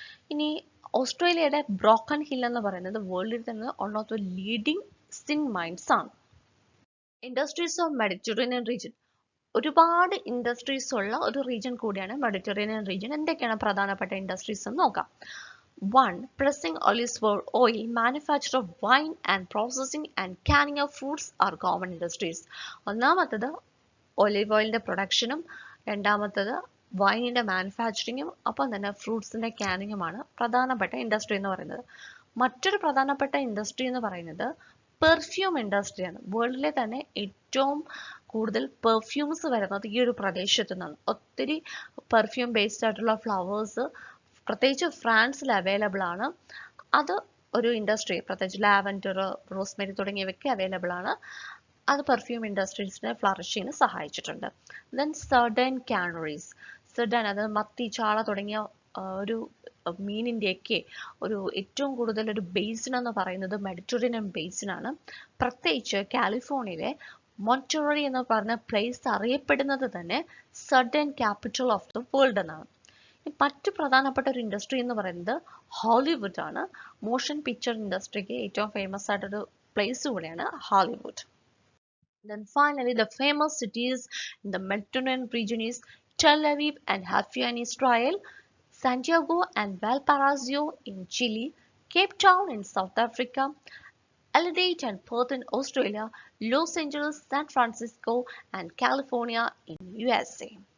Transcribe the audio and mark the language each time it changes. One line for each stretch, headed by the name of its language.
Malayalam: ഇനി ഓസ്ട്രേലിയയുടെ broken hill എന്ന് പറയുന്നത് വേൾഡിൽ തന്നെ
English: one of the leading zinc mines
Malayalam: ആണ്. ഇൻഡസ്ട്രീസ് ഓഫ് മെഡിറ്ററേനിയൻ റീജിയൻ, ഒരുപാട് ഇൻഡസ്ട്രീസ് ഉള്ള ഒരു റീജിയൻ കൂടിയാണ് മെഡിറ്ററേനിയൻ റീജിയൻ. എന്തൊക്കെയാണ് പ്രധാനപ്പെട്ട ഇൻഡസ്ട്രീസ് എന്ന് നോക്കാം. 1.
English: Pressing olives for oil, manufacture of wine and processing and canning of fruits are common industries.
Malayalam: ഒന്നാമത്തത് ഒലിവ് ഓയിലിന്റെ പ്രൊഡക്ഷനും രണ്ടാമത്തത് വൈനിന്റെ മാനുഫാക്ചറിങ്ങും ഒപ്പം തന്നെ ഫ്രൂട്ട്സിന്റെ കാനിങ്ങുമാണ് പ്രധാനപ്പെട്ട ഇൻഡസ്ട്രി എന്ന് പറയുന്നത്. മറ്റൊരു പ്രധാനപ്പെട്ട ഇൻഡസ്ട്രി എന്ന് പറയുന്നത് പെർഫ്യൂം ഇൻഡസ്ട്രിയാണ്. വേൾഡിലെ തന്നെ ഏറ്റവും കൂടുതൽ പെർഫ്യൂംസ് വരുന്നത് ഈ ഒരു പ്രദേശത്തു നിന്നാണ്. ഒത്തിരി പെർഫ്യൂം ബേസ്ഡ് ആയിട്ടുള്ള ഫ്ലവേഴ്സ് പ്രത്യേകിച്ച് ഫ്രാൻസിൽ അവൈലബിൾ ആണ്. അത് ഒരു ഇൻഡസ്ട്രി, പ്രത്യേകിച്ച് ലാവൻഡർ, റോസ്മെരി തുടങ്ങിയവയ്ക്ക് അവൈലബിൾ ആണ്. അത് പെർഫ്യൂം ഇൻഡസ്ട്രീസിനെ ഫ്ലറിഷിങ്ങിന് സഹായിച്ചിട്ടുണ്ട്. ദെൻ സർഡൻ കാനറീസ്, സർഡൻ അത് മത്തി, ചാള തുടങ്ങിയ ഒരു മീനിൻ്റെയൊക്കെ ഒരു ഏറ്റവും കൂടുതൽ ഒരു ബേസിൻ എന്ന് പറയുന്നത് മെഡിറ്ററേനിയൻ ബേസിനാണ്. പ്രത്യേകിച്ച് കാലിഫോർണിയയിലെ മോൺറ്റററി എന്ന് പറഞ്ഞ പ്ലേസ് അറിയപ്പെടുന്നത് തന്നെ
English: sardine capital of the world
Malayalam: എന്നാണ്. മറ്റു പ്രധാനപ്പെട്ട ഒരു ഇൻഡസ്ട്രി എന്ന് പറയുന്നത് ഹോളിവുഡ് ആണ്. മോഷൻ പിക്ചർ ഇൻഡസ്ട്രിക്ക് ഏറ്റവും ഫേമസ് ആയിട്ടൊരു പ്ലേസ് കൂടെയാണ് Hollywood.
English: Then finally, the famous cities in the Mediterranean region is Tel Aviv and Haifa in Israel, Santiago and Valparaiso in Chile, Cape Town in South Africa, Adelaide and Perth in Australia, Los Angeles, San Francisco and California in USA.